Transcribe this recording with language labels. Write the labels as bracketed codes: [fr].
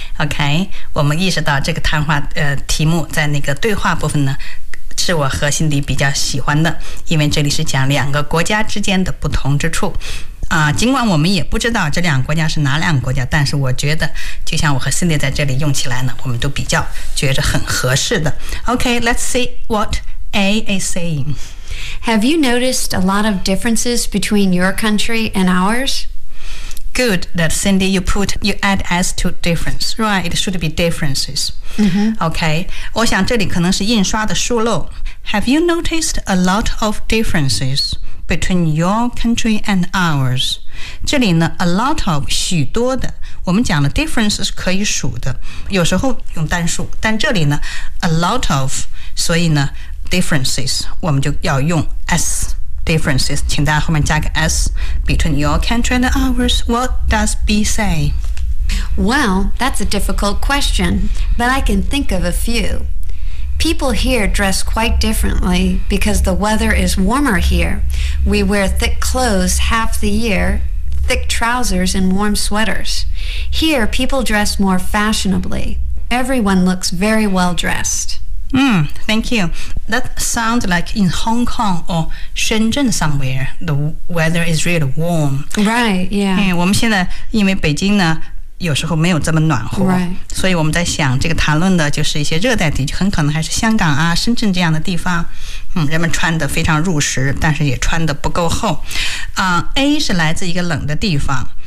[zh] Okay, 我们意识到这个谈话、题目在那个对话部分呢是我和辛迪比较喜欢的因为这里是讲两个国家之间的不同之处、尽管我们也不知道这两个国家是哪两个国家但是我觉得就像我和辛迪在这里用起来呢我们都比较觉得很合适的 [en] OK, let's see what A is saying Have you noticed a lot of differences between your country and ours? Good that Cindy, you add S to difference, right? It should be differences.、 Mm-hmm. Okay. [zh] 我想这里可能是印刷的疏漏。 [en] Have you noticed a lot of differences between your country and ours? [zh] 这里呢 [en] a lot of, [zh] 许多的。我们讲的 difference 是可以数的。有时候用单数。但这里呢 [en] a lot of, [zh] 所以呢 differences, 我们就要用 S. [en] Differences, [zh] 请大家后面加个 [en] S, between your country and ours, what does B say? Well, that's a difficult question, but I can think of a few. People here dress quite differently because the weather is warmer here. We wear thick clothes half the year, thick trousers and warm sweaters. Here, people dress more fashionably. Everyone looks very well dressed. Thank you. That sounds like in Hong Kong or Shenzhen somewhere, the weather is really warm. Right, yeah. [zh] Hey, 我们现在因为北京呢有时候没有这么暖和、 [en] right. [zh] 所以我们在想这个谈论的就是一些热带地区很可能还是香港啊深圳这样的地方、人们穿得非常入时但是也穿得不够厚、A 是来自一个冷的地方